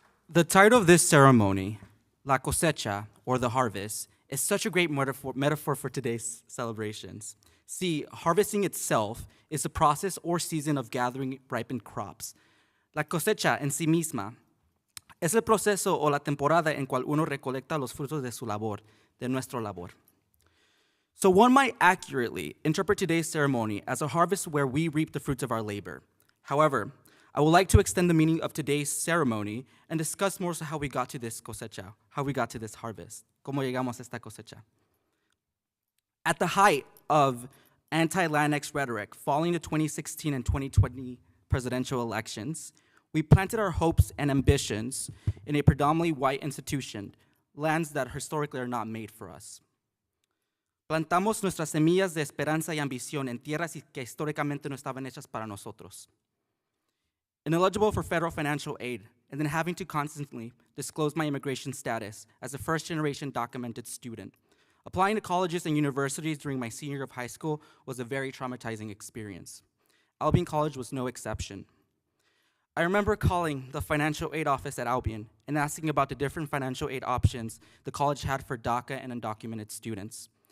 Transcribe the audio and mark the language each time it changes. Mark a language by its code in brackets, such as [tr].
[en] The title of this ceremony, La Cosecha, or the harvest, is such a great metaphor for today's celebrations. See, harvesting itself is a process or season of gathering ripened crops. [es] La cosecha en sí misma es el proceso o la temporada en cual uno recolecta los frutos de su labor, de nuestro labor. [en] So one might accurately interpret today's ceremony as a harvest where we reap the fruits of our labor. However, I would like to extend the meaning of today's ceremony and discuss more so how we got to this cosecha, how we got to this harvest. [es] ¿Cómo llegamos a esta cosecha? [en] At the height of anti-Latinx rhetoric following the 2016 and 2020 presidential elections, we planted our hopes and ambitions in a predominantly white institution, lands that historically are not made for us. [es] Plantamos nuestras semillas de esperanza y ambición en tierras que históricamente no estaban hechas para nosotros. [en] Ineligible for federal financial aid, and then having to constantly disclose my immigration status as a first-generation documented student. Applying to colleges and universities during my senior year of high school was a very traumatizing experience. Albion College was no exception. I remember calling the financial aid office at Albion and asking about the different financial aid options the college had for DACA and undocumented students.